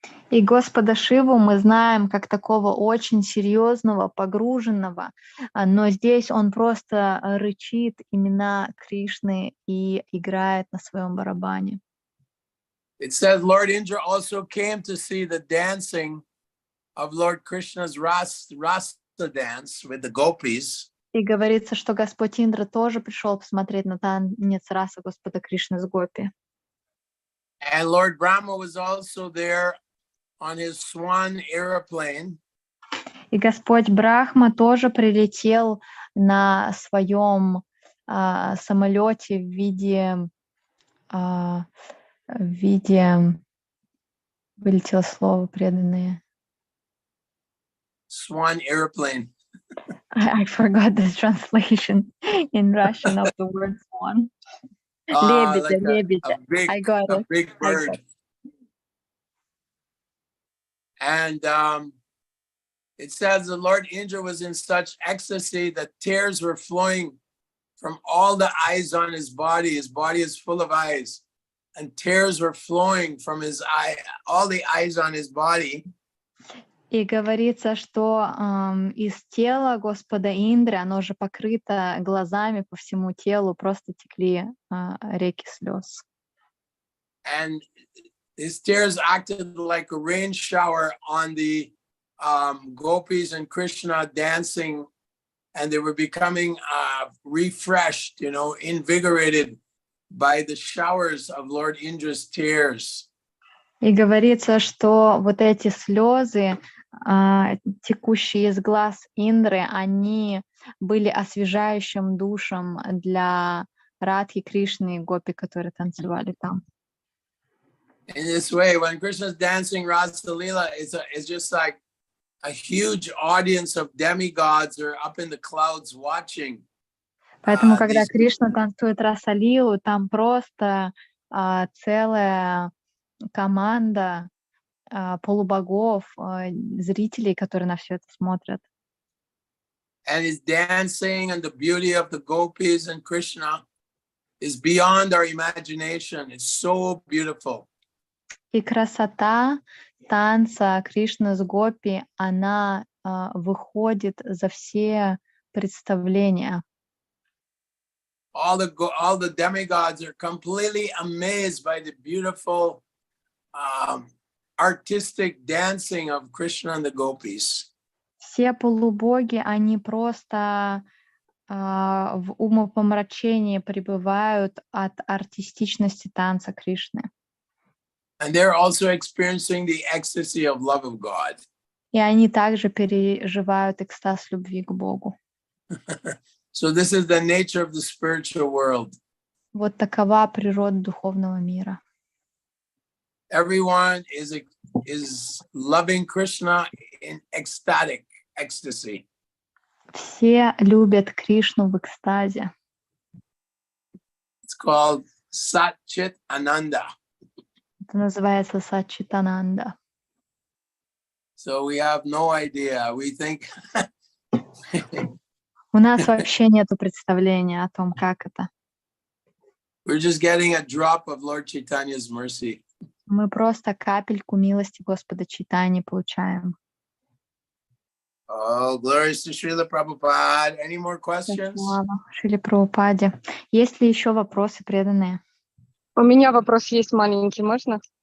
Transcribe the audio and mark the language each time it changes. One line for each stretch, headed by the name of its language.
Russian: И Господа Шиву мы знаем как такого очень серьезного, погруженного, но здесь он просто рычит имена Кришны и играет на своем барабане.
English: It says Lord Indra also came to see the dancing of Lord Krishna's Rasa dance with the gopis.
Russian: И говорится, что Господь Индра тоже пришел посмотреть на танец расы Господа Кришны с гопи.
English: And Lord Brahma was also there on his swan airplane.
Russian: И Господь Брахма тоже прилетел на своем самолете в виде вылетело слово преданные.
English: Swan airplane. I forgot the translation in Russian of the word swan.
Russian: Лебедя.
English: A big bird. And it says the Lord Indra was in such ecstasy that tears were flowing from all the eyes on his body. His body is full of eyes, and tears were flowing from his eye, all the eyes on his body.
Russian: И говорится, что из тела Господа Индры, оно же покрыто глазами по всему телу, просто текли реки слез.
English: And his tears acted like a rain shower on the gopis and Krishna dancing, and they were becoming refreshed, invigorated by the showers of Lord Indra's tears.
Russian: И говорится, что вот эти слезы, текущие из глаз Индры, они были освежающим душем для Радхи, Кришны и гопи, которые танцевали там.
English: In this way, when Krishna's dancing Rasa Leela, it's just like a huge audience of demigods are up in the clouds watching.
Russian: Поэтому, когда Кришна танцует Раса-лилу, там просто целая команда полубогов, зрителей, которые на все это смотрят.
English: And his dancing and the beauty of the gopis and Krishna is beyond our imagination. It's so beautiful.
Russian: И красота танца Кришны с гопи, она выходит за все представления.
English: All the demigods are completely amazed by the beautiful artistic dancing of Krishna and the gopis.
Russian: Все полубоги, они просто в умопомрачении пребывают от артистичности танца Кришны.
English: And they're also experiencing the ecstasy of love of God.
Russian: И они также переживают экстаз любви к Богу.
English: So this is the nature of the spiritual world.
Russian: Вот такова природа духовного мира.
English: Everyone is loving Krishna in ecstatic ecstasy.
Russian: Все любят Кришну в экстазе.
English: It's called Sat Chit Ananda.
Russian: Это называется Саччитананда.
English: So we have no idea. We think
Russian: У нас вообще нету представления о том, как это.
English: we're just getting a drop of Lord Chaitanya's mercy.
Russian: Мы просто капельку милости Господа Чайтаньи получаем.
English: Oh, glories to Srila Prabhupada. Any more questions?
Russian: Слава Шриле Прабхупаде. Есть ли еще вопросы, преданные? У меня вопрос есть маленький, можно?